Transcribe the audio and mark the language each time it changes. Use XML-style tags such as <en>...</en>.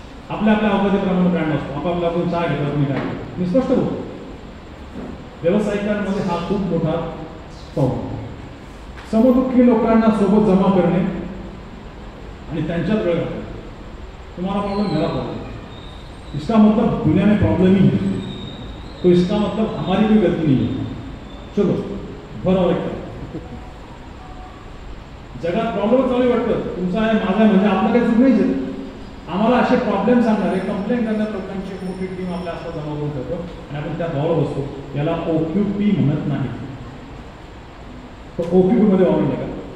<mr>आपल्या आपल्या अवकाशाप्रमाणे ब्रँड असतो, आपापला आपण चहा घेतो, तुम्ही काय मी स्पष्ट बोलतो. व्यावसायिकांमध्ये हा खूप मोठा प्रॉब्लेम. समदुःखी लोकांना सोबत जमा करणे आणि त्यांच्यात वेळ घालणे.</mr> <hi>तुम्हारा प्रॉब्लम मेरा प्रॉब्लम, इसका मतलब दुनिया में प्रॉब्लम ही है, तो इसका मतलब हमारी कोई गलती नहीं है.</hi> <mr>चलो बरोबर आहे. जगात प्रॉब्लेम चालू वाटतं, तुमचा आहे माझा म्हणजे आपलं काही चूक नाहीच आहे. आम्हाला असे प्रॉब्लेम सांगणारे, कंप्लेंट करणाऱ्या लोकांची एक मोठी टीम आपल्या आसपास जमा करून ठेवतो आणि आपण त्या दौर बसतो. याला OQP म्हणत नाही. तो OQP मध्ये वावरून का.</mr>